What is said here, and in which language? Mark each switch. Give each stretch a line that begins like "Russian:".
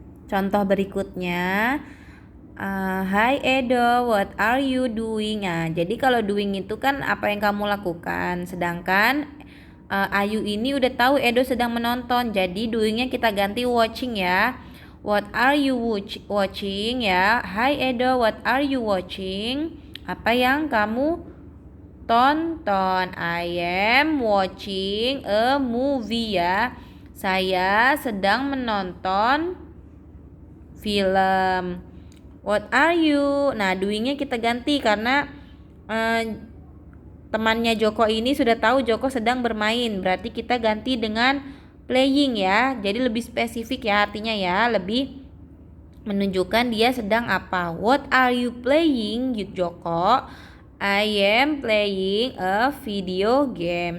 Indonesian: Contoh berikutnya, Hi Edo,
English: what are you doing?
Indonesian: Jadi kalau doing itu kan apa yang kamu lakukan. Sedangkan Ayu ini udah tahu Edo sedang menonton, jadi doingnya kita ganti watching ya.
English: What are you watching ya? Hai Edo, what are you watching?
Indonesian: Apa yang kamu tonton?
English: I am watching a movie ya.
Indonesian: Saya sedang menonton film.
English: What are you?
Indonesian: Nah, doingnya kita ganti karena temannya Joko ini sudah tahu Joko sedang bermain. Berarti kita ganti dengan playing ya. Jadi lebih spesifik ya artinya ya, lebih menunjukkan dia sedang apa.
English: What are you playing, Joko? I am playing a video game.